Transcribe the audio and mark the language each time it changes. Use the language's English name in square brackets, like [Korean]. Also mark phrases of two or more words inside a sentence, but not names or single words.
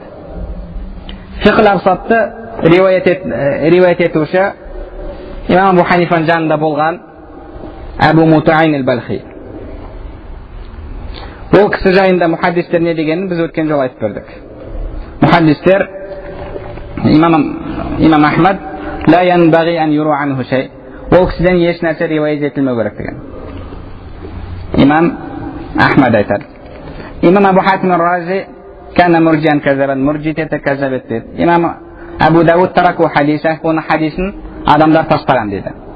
[Kazakh] Фиқл абсатты риуаят етуші имам Абу Ханифаның жанында болған Абу Мутаин аль-Балхи. Ол кісі жайында мухаддистер не дегенін біз өткен жол айтып бердік. [Arabic] Мухаддистер إمام أحمد لا ينبغي أن يروى عنه شيء. [Kazakh] Ол кісіден еш нәрсе риуаят етілмеу керек деген. Имам Ахмад айтады. Имам Абу Хатим ар-Рази [Arabic] كان مرجئا كذابا, [Kazakh] мурджитете казабет дейді. Имам Абу Дауд [Arabic] تركوا حديثه, [Kazakh] оны хадисін адамдар тастаған дейді.